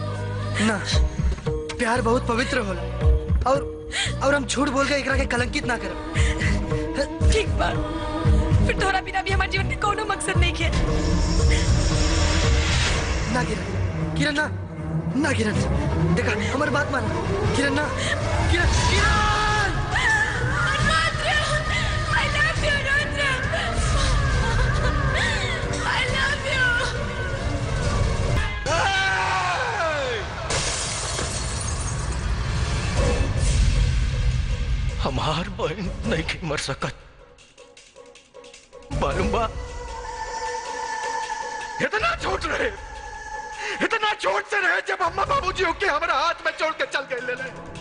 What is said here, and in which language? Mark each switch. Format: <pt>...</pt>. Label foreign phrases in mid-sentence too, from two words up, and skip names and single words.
<bho>ना, प्यार बहुत पवित्र होला और हम झूठ बोल के एकरा के कलंकित ना करब। ठीक बा, फिर तोरा बिना भी हमारे जीवन में कोनो मकसद नहीं है। ना किरण, किरण ना, ना किरण, देखा हमारी बात माना। किरण ना, किरण, किरण!</bho> <en>I love you, Rudra. I love you.</en> <bho>हमार बहन नहीं की मर सकत। मालूम बा, इतना छोट रहे, इतना छोट से रहे जब अम्मा बाबूजी होके हमारा हाथ में छोड़ के चल गए ले।</bho>